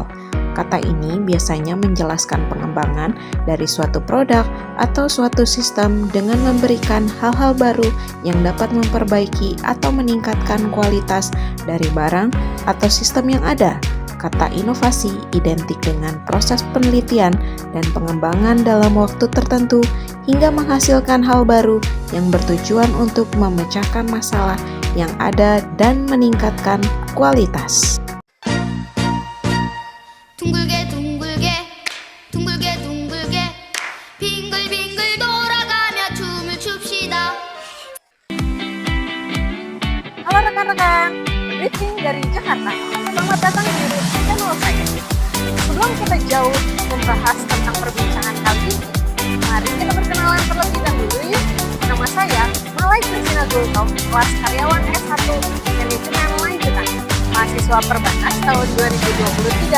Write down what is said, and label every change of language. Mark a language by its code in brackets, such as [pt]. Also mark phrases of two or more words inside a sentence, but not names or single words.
[id] Kata ini biasanya menjelaskan pengembangan dari suatu produk atau suatu sistem dengan memberikan hal-hal baru yang dapat memperbaiki atau meningkatkan kualitas dari barang atau sistem yang ada. Kata inovasi identik dengan proses penelitian dan pengembangan dalam waktu tertentu hingga menghasilkan hal baru yang bertujuan untuk memecahkan masalah yang ada dan meningkatkan kualitas. [ko] 둥글게 둥글게 둥글게 둥글게 빙글빙글 돌아가며 춤을 춥시다. [id] Halo rekan-rekan, briefing dari Jakarta. Selamat datang di YouTube channel saya. Sebelum kita jauh membahas tentang perbincangan kali ini, mari kita berkenalan terlebih dahulu yuk. Nama saya Malai Kristina Gultom, kelas karyawan S1 Manajemen Lanjutan, mahasiswa Perbanas tahun 2023.